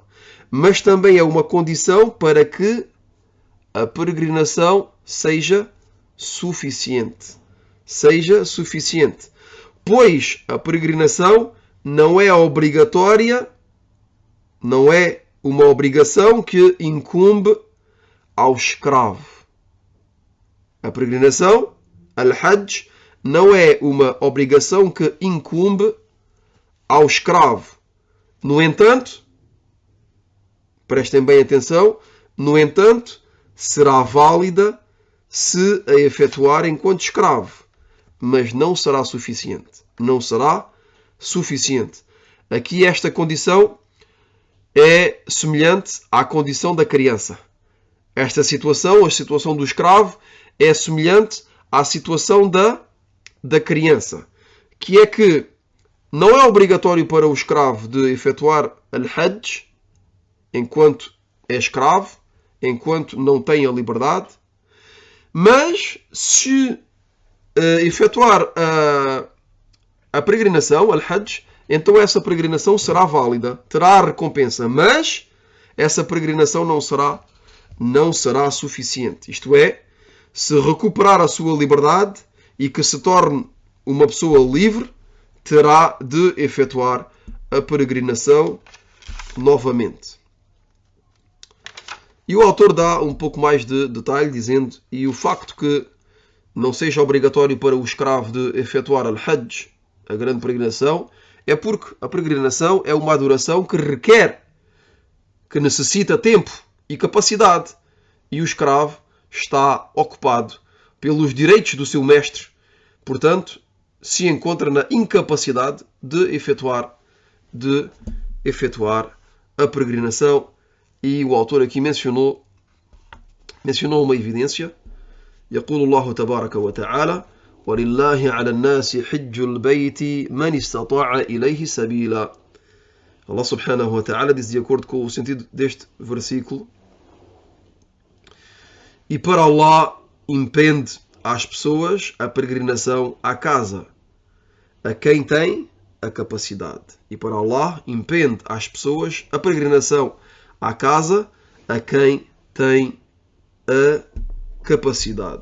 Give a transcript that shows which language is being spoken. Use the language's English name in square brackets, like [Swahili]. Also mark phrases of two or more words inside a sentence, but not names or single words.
[Portuguese] Mas também é uma condição para que a peregrinação seja suficiente. Seja suficiente. Pois a peregrinação não é obrigatória, não é uma obrigação que incumbe ao escravo. A peregrinação, al-Hajj, não é uma obrigação que incumbe ao escravo. No entanto, prestem bem atenção, no entanto, será válida se a efetuar enquanto escravo, mas não será suficiente. Não será suficiente. Aqui esta condição é semelhante à condição da criança. Esta situação, a situação do escravo, é semelhante à situação da criança, que é que não é obrigatório para o escravo de efetuar al-Hajj enquanto é escravo, enquanto não tem a liberdade, mas se efetuar a peregrinação, al-Hajj, então essa peregrinação será válida, terá a recompensa, mas essa peregrinação não será suficiente. Isto é, se recuperar a sua liberdade e que se torne uma pessoa livre, terá de efetuar a peregrinação novamente. E o autor dá um pouco mais de detalhe, dizendo: e o facto que não seja obrigatório para o escravo de efetuar al-Hajj, a grande peregrinação, é porque a peregrinação é uma adoração que requer, que necessita tempo e capacidade. E o escravo está ocupado pelos direitos do seu mestre. Portanto, se encontra na incapacidade de efetuar a peregrinação. E o autor aqui mencionou uma evidência. [Arabic] يقول الله تبارك وتعالى: ولله على الناس حج البيت من استطاع إليه سبيلا. الله سبحانه وتعالى [Portuguese] diz, de acordo com o sentido deste versículo: e para Allah impende às pessoas a peregrinação à casa, a quem tem a capacidade. E para Allah impende às pessoas a peregrinação à casa, a quem tem a capacidade.